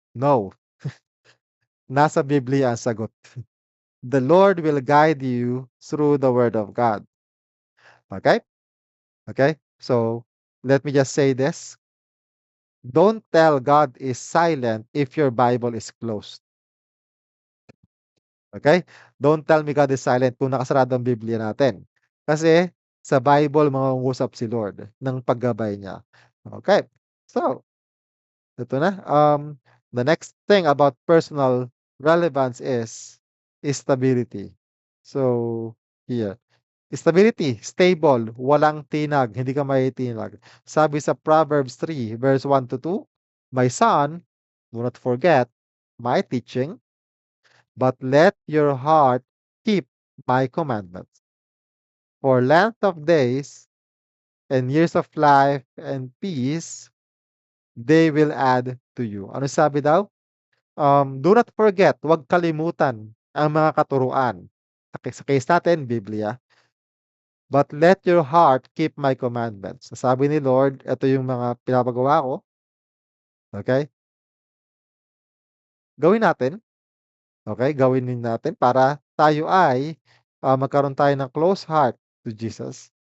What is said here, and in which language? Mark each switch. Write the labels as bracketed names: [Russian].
[Filipino] No, nasa Biblia ang sagot. [English] The Lord will guide you through the word of God. Okay? Okay? So, let me just say this. Don't tell God is silent if your Bible is closed. Okay? Don't tell me God is silent [Filipino] kung nakasarado ang Biblia natin. Kasi sa Bible mangungusap si Lord ng paggabay niya. Okay? So, ito na. [English] The next thing about personal relevance is stability. So, here. [Filipino] Stability, stable, walang tinag, hindi ka maitinag. Sabi sa [English] Proverbs 3 verse 1 to 2, "My son, do not forget my teaching, but let your heart keep my commandments. For length of days and years of life and peace, they will add to you." [Filipino] Ano sabi daw? [English] Do not forget, [Filipino] huwag kalimutan ang mga katuruan. Sa case natin, Biblia. [English] But let your heart keep my commandments. [Filipino] Sabi ni Lord, ito yung mga pinapagawa ko. Okay? Gawin natin. Okay? Gawin din natin para tayo ay magkaroon tayo ng [English] close heart to Jesus.